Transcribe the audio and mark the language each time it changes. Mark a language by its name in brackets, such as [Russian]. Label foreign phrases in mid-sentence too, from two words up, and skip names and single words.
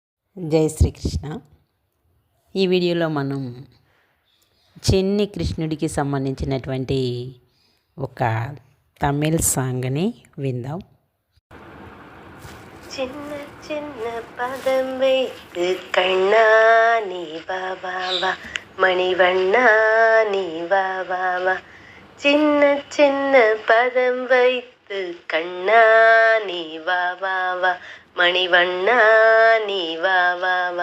[Telugu] జై శ్రీకృష్ణ. ఈ వీడియోలో మనం చిన్ని కృష్ణుడికి సంబంధించినటువంటి ఒక తమిళ్ సాంగ్ని విందాం. [Tamil] சின்ன சின்ன பதம் வைத்து கண்ணா நீ வா வா வா, மணிவண்ணா நீ வா வா வா. சின்ன சின்ன பதம் வைத்து கண்ணா நீ வா வா வா, மணிவண்ணா நீ வா வா வா.